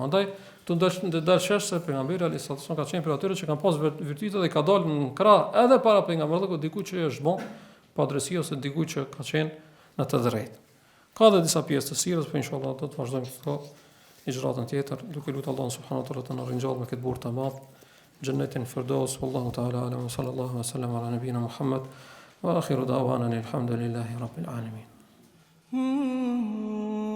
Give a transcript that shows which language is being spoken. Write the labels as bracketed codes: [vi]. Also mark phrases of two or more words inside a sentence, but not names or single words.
[sq] Andaj të dalë se pejgamberi [ar] عليه السلام [sq] ka qenë për atyre që kanë pas virtyte dhe ka dalë në krah edhe para pejgamberit, dikujt që është bon pa drejtësi ose dikujt që ka qenë në të drejtë. Ka edhe disa pjesë të sirrës, po inshallah do të vazhdojmë këto ligjëratën tjetër, duke lutur Allahun [ar] سبحانه وتعالى [sq] të na ringjallë me këtë burr të madh, xhennetin firdaus, [ar] والله تعالى أعلم، صلى الله عليه وسلم على نبينا محمد وآخر دعوانا الحمد لله رب العالمين.